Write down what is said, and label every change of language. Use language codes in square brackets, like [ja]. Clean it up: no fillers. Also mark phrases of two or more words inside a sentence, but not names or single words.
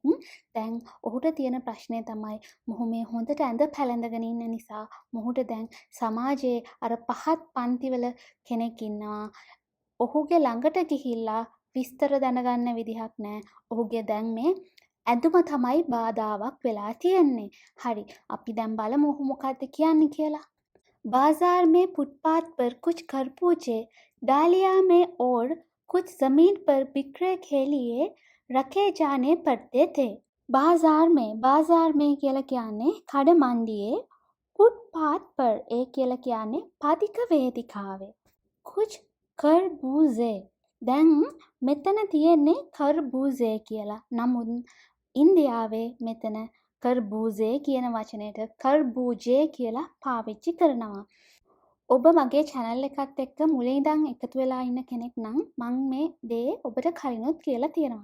[si] දැන් ඔහුට තියෙන ප්‍රශ්නය තමයි මොහු මේ හොඳට ඇඳ පැළඳගෙන ඉන්න නිසා මොහුට දැන් සමාජයේ අර පහත් පන්තිවල කෙනෙක් ඉන්නවා. ඔහුගේ ළඟට ගිහිල්ලා විස්තර දැනගන්න විදිහක් නැහැ. ඔහුගේ දැන් මේ ඇඳුම තමයි බාධාවක් වෙලා තියෙන්නේ. හරි, අපි දැන් බලමු ඔහු මොකද්ද කියන්නේ කියලා. [hi] बाजार में फुटपाथ पर कुछ खरबूजे डालियां में और कुछ जमीन पर बिखरे के लिए रखे जाने पड़ते थे. बाजार में [si] කියලා කියන්නේ කඩ මණ්ඩියේ [hi] फुटपाथ पर [si] ඒ කියලා කියන්නේ පදික වේදිකාවේ [hi] कुछ खरबूजे. [si] දැන් මෙතන තියෙන්නේ खरबूजे කියලා. නමුත් ඉන්දියාවේ මෙතන කරබූජේ කියන වචනයට කරබූජේ කියලා පාවිච්චි කරනවා. ඔබ මගේ channel එකත් එක්ක මුලින් ඉඳන් එකතු වෙලා ඉන්න කෙනෙක් නම් මම මේ දේ ඔබට කලිනුත් කියලා තියෙනවා.